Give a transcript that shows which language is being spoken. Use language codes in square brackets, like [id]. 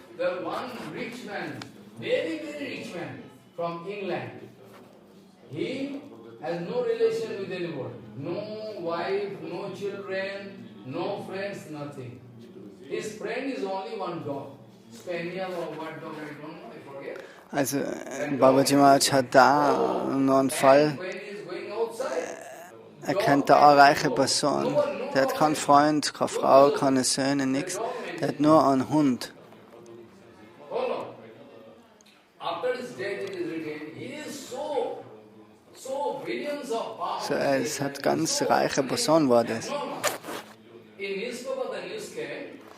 [en] The one rich man, very rich man from England. He has no relation with anybody, no wife, no children, no friends, nothing. His friend is only one dog, spaniel or what dog I don't know, I forget. [de] Also Babaji Maharaj hat da nur einen Fall. [en] When he is going outside, [de] Er kennt da eine reiche Person. Der hat keinen Freund, keine Frau, keine Söhne, nichts. Der hat nur einen Hund. [en] hold on. After his death it is written, he is so billions of pounds. [de] So, er ist halt ganz reiche Person war das. [en] In newspaper the news came.